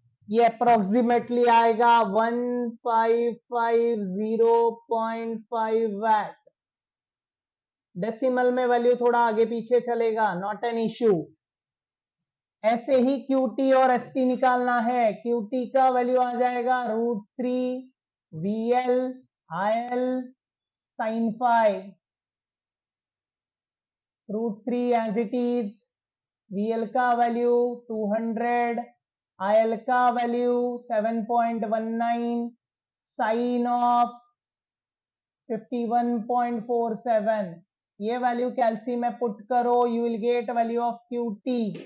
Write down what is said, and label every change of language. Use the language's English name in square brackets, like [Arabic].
[Hindi] ये अप्रोक्सीमेटली आएगा 1550.5 VAT. Decimal में वैल्यू थोड़ा आगे पीछे चलेगा, [English] Not an issue. [Hindi] ऐसे ही QT और ST निकालना है। QT का वैल्यू आ जाएगा √3 VL IL sin phi। √3 [English] As it is. [Hindi] VL का वैल्यू 200, IL का वैल्यू 7.19 साइन ऑफ 51.47। ये वैल्यू कैल्सी में पुट करो, [English] You will get value of QT।